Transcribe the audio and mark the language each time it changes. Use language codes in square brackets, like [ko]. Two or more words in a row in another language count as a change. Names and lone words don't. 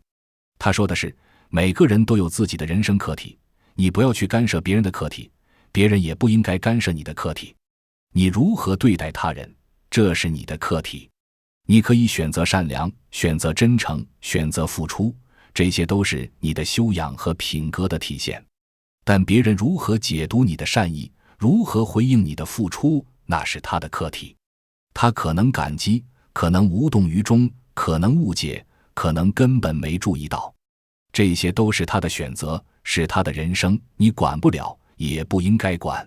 [zh] 他說的是，每個人都有自己的人生課題，你不要去干涉別人的課題，別人也不應該干涉你的課題。你如何對待他人，這是你的課題。你可以選擇善良，選擇真誠，選擇付出，這些都是你的修養和品格的體現。但別人如何解讀你的善意，如何回應你的付出，那是他的課題。他可能感激，可能無動於衷，可能誤解，可能根本沒注意到。這些都是他的選擇，是他的人生，你管不了，也不應該管。